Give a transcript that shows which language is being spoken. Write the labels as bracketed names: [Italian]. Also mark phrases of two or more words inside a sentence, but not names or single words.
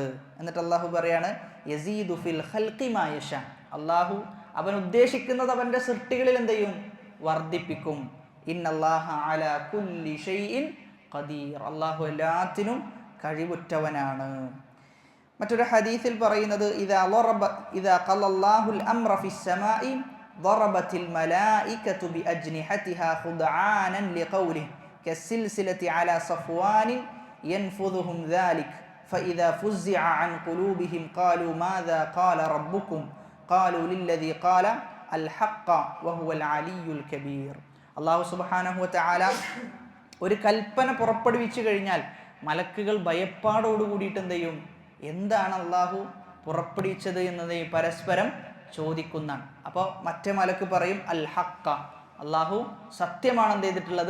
[Malayalam] എന്നിട്ട് അള്ളാഹു പറയാണ് [Arabic] يزيد في الخلق ما يشاء, [Malayalam] അള്ളാഹു അവൻ ഉദ്ദേശിക്കുന്നത് അവൻ്റെ സൃഷ്ടികളിൽ എന്ത് ചെയ്യും? വർദ്ധിപ്പിക്കും. [Arabic] إن الله على كل شيء قدير, [Malayalam] അള്ളാഹു എല്ലാത്തിനും കഴിവുറ്റവനാണ്. മറ്റൊരു ഹദീസിൽ പറയുന്നത് [Arabic] إذا قضى الله الأمر في السماء ضربت الملائكة بأجنحتها خضعانا لقوله كالسلسلة على صفوان ينفذهم ذلك فإذا فزع عن قلوبهم قالوا ماذا قال ربكم قالوا للذي قال الحق وهو العلي الكبير. الله سبحانه وتعالى [Malayalam] ഒരു കൽപ്പന പുറപ്പെടുവിച്ചു കഴിഞ്ഞാൽ മലക്കുകൾ ഭയപ്പാടോട് കൂടിയിട്ട് എന്ത് ചെയ്യും? എന്താണ് അള്ളാഹു പുറപ്പെടുവിച്ചത് എന്നത് പരസ്പരം ചോദിക്കുന്നതാണ്. അപ്പോൾ മറ്റേ മലക്ക് പറയും [Arabic] الحق, [Malayalam] അള്ളാഹു സത്യമാണ് എന്ത് ചെയ്തിട്ടുള്ളത്?